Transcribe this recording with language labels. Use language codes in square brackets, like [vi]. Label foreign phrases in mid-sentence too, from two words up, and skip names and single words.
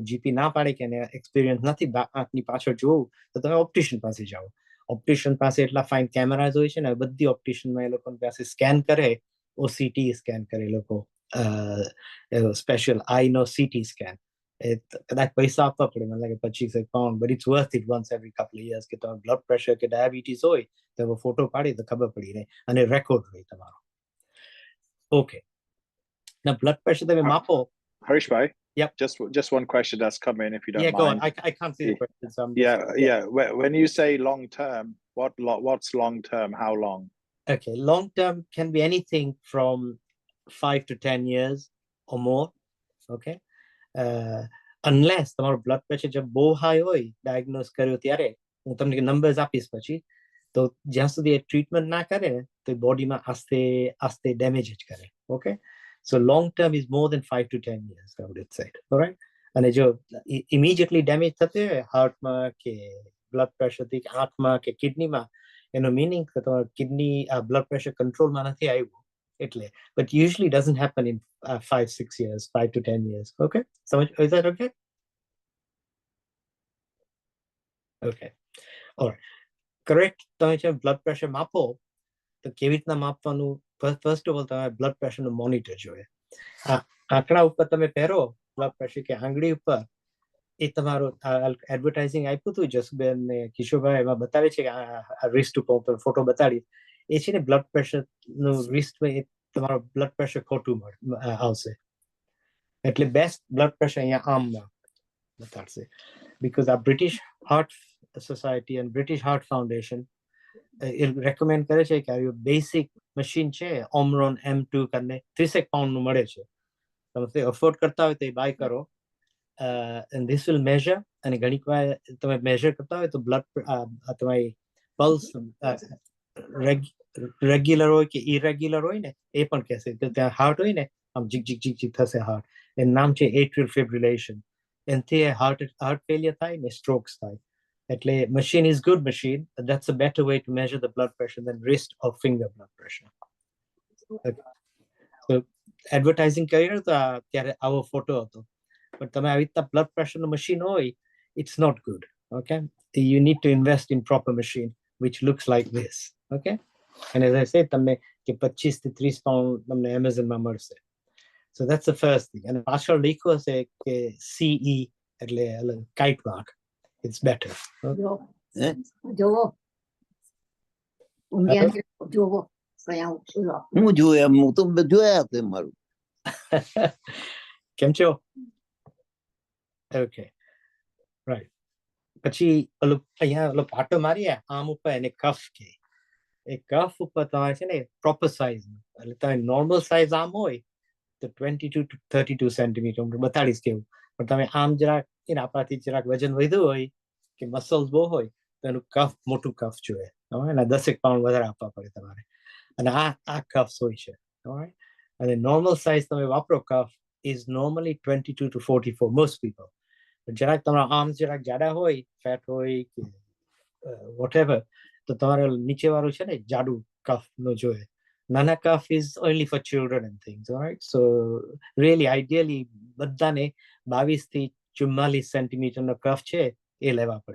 [gu] જીપી ના પાડે કે એને એક્સપિરિયન્સ નથી આંખની પાછળ જોવું તો તમે ઓપ્ટિશિયન પાસે જાઓ. ઓપ્ટિશિયન પાસે એટલા [en] fine cameras [gu] હોય છે ને, બધી ઓપ્ટિશિયનમાં એ લોકો પાસે સ્કેન કરે, [en] OCT scan [gu] કરે એ લોકો, સ્પેશિયલ આઈનો [en] CT scan. [gu] એ કદાચ પૈસા આપવા પડે, મને લાગે £25, [en] but it's worth it once every couple of years [gu] કે તમારું [en] blood pressure [gu] કે ડાયાબિટીસ હોય તો ફોટો પાડી તો ખબર પડી રહે અને રેકોર્ડ હોય તમારો. ઓકે, ના [en] blood pressure [gu] તમે માપો. Harish bhai, [en] Yep. Just one question that's come in, if you don't Yeah, mind. go on. I can't see the question. So I'm Yeah. When you say long term, what's long term? How long? Okay, long term can be anything from 5 to 10 years or more. Okay, unless [gu] તમારું બ્લડ પ્રેશર જબ બહુ હાઈ હોય ડાયગ્નોઝ કર્યો ત્યારે, હું તમને નંબર્સ આપીશ પછી, તો જ્યાં સુધી એ ટ્રીટમેન્ટ ના કરે ને તો બોડીમાં આસ્તે આસ્તે ડેમેજ જ કરે. [en] okay, so long term is more than 5 to 10 years, I would say. Alright, [gu] અને જો ઇમિડિયેટલી ડેમેજ થતી હોય હાર્ટમાં કે બ્લડ પ્રેશરથી આંખમાં કે કિડનીમાં, એનો મીનિંગ કે તમારું [en] kidney blood pressure [gu] કંટ્રોલમાં નથી આવ્યું એટલે. [en] But usually doesn't happen in 5-6 years, 5 to 10 years. Okay, so is that okay? Okay, all right, correct. [gu] તમે છે [en] blood pressure [gu] માપો તો કેવી રીતના માપવાનું? [en] first of all [gu] તમારે [en] blood pressure monitor [gu] જોઈએ. આંકડા ઉપર તમે પહેરો [en] blood pressure [gu] કે આંગળી ઉપર, એ તમારું એડવર્ટાઇઝિંગ આપ્યું હતું જસુબેન ને કિશોરભાઈ, એમાં બતાવે છે કે આ રિસ્ટ ઉપર ફોટો બતાડી, એ છે ને [en] blood pressure [gu] રિસ્ટમાં તમારું [en] blood pressure [gu] ખોટું આવશે. એટલે [en] best blood pressure [gu] અહીંયા આમમાં બતાડશે. બીકોઝ આ બ્રિટિશ હાર્ટ સોસાયટી અને બ્રિટિશ હાર્ટ ફાઉન્ડેશન એ રેકમેન્ડ કરે છે કે આ [en] basic machine [gu] છે ઓમરોન M2 કરીને £30 મળે છે. તમે અફોર્ડ કરતા હોય તો એ બાય કરો. [en] And this will measure, [gu] અને ઘણી વાર તમે મેજર કરતા હોય તો બ્લડ તમારી પલ્સ રેગ્યુલર હોય કે ઇરેગ્યુલર હોય ને એ પણ કહેશે. તો ત્યાં હાર્ટ હોય ને આમ જીક જીક જીક જીક થશે હાર્ટ, એનું નામ છે [en] atrial fibrillation. [gu] એનાથી [en] heart failure [gu] થાય ને સ્ટ્રોક્સ થાય. [en] એટલે machine is good machine, but that's a better way to measure the blood pressure than wrist or finger blood pressure. [gu] Okay. So advertising કર્યો તો ત્યારે આવો ફોટો હતો, પણ તમે આવી રીતના [en] blood pressure machine [gu] હોય, [en] it's not good. Okay, you need to invest in proper machine which looks like this. Okay, and as I said, [gu] તમને કે £25 to £30 તમને એમેઝોનમાં મળશે. [en] So that's the first thing. [gu] And પાછળ લખ્યું હશે કે CE એટલે [en] kite mark, it's better. [gu] હું જોયા હું તો જોયા છે મારું. કેમ છો? [en] okay, right. [gu] પછી અહીંયા પાટો મારીએ આમ ઉપર, એને કફ કે. એ કફ ઉપર તમારે છે ને [en] proper size, [gu] એટલે તમે [en] normal size [gu] આમ હોય તો 22 to 32 સેન્ટીમીટર બતાડીશ કેવું. પણ તમે આમ જરાક આપણાથી જરાક વજન વધ્યું હોય કે મસલ્સ બહુ હોય તો એનું કફ મોટું કફ જોઈએ, એના 10 પાઉન્ડ વધારે આપવા પડે તમારે. અને આ કફ હોય છે. અને [en] normal size [gu] તમે વાપરો કફ [en] is normally 22 to 44 most people. [gu] જરાક તમારા આર્મ્સ જરાક જાડા હોય, ફેટ હોય કે whatever, તો તમારે નીચે વાળું છે ને જાડુ કફ નો જોઈએ. [en] નાના cuff is only for children and things, right? so really ideally [gu] બધાને 22 થી 44 સેન્ટીમીટર નો કફ છે એ લેવા પડે.